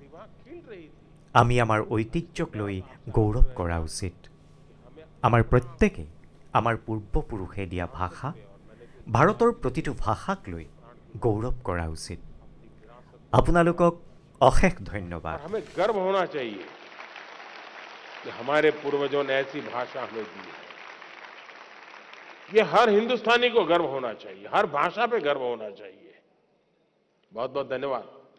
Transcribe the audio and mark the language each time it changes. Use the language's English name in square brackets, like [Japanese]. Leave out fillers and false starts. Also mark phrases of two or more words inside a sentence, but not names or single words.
[Assamese] আমি আমাৰ ঐতিহ্যক লৈ গৌৰৱ কৰা উচিত। আমাৰ প্ৰত্যেকে আমাৰ পূৰ্বপুৰুষে দিয়া ভাষা, ভাৰতৰ প্ৰতিটো ভাষাক লৈ গৌৰৱ কৰা উচিত। আপোনালোকক অশেষ ধন্যবাদ। [Hindi] हमें गर्व होना चाहिए कि हमारे पूर्वजों ने ऐसी भाषा हमें दी है। ये हर हिंदुस्तानी को गर्व होना चाहिए, हर भाषा पे गर्व होना चाहिए। बहुत बहुत धन्यवाद।